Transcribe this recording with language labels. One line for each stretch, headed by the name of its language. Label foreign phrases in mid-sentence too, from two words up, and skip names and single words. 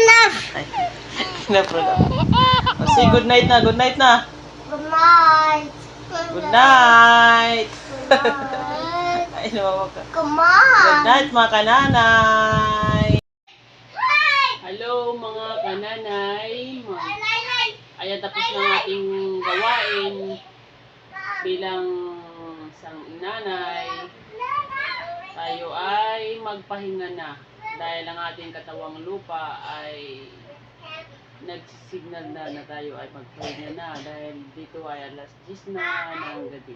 Filipino: Ay, na-proud ako.
English: Oh, say good night na, good night na. Good night. Good night. Good night.
Filipino: Ay, nawawa ka.
English: Come on. Good night,
Filipino: mga kananay. Hello, mga kananay. Ayan, tapos na ang ating gawain bilang isang nanay. Tayo ay magpahinga na dahil ang ating katawang lupa ay nagsisignal na tayo ay magpahinga na dahil dito ay alas 10 na ng gabi.